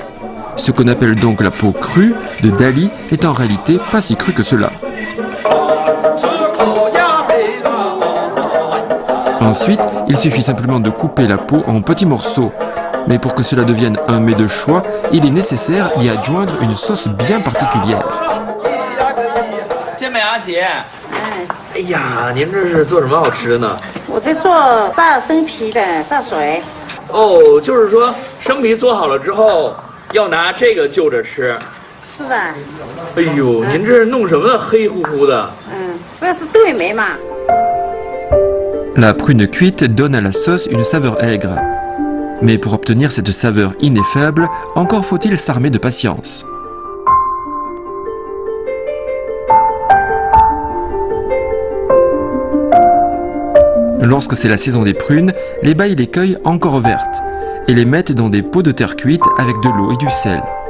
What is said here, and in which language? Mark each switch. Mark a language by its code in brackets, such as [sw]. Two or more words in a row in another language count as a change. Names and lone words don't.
[fr] Ce qu'on appelle donc la peau crue de Dali n'est en réalité pas si crue que cela. Ensuite, il suffit simplement de couper la peau en petits morceaux. Mais pour que cela devienne un mets de choix, il est nécessaire d'y adjoindre une sauce bien particulière. [zh] 健美阿姐，哎呀，您这是做什么好吃的呢？我在做炸生皮的炸水。哦，就是说生皮做好了之后，要拿这个就着吃。是的。哎呦，您这是弄什么呢？黑乎乎的。这是对梅嘛。 [fr] La prune cuite donne à la sauce une saveur aigre. Mais pour obtenir cette saveur ineffable, encore faut-il s'armer de patience. Lorsque c'est la saison des prunes, les Bai les cueillent encore vertes et les mettent dans des pots de terre cuite avec de l'eau et du sel.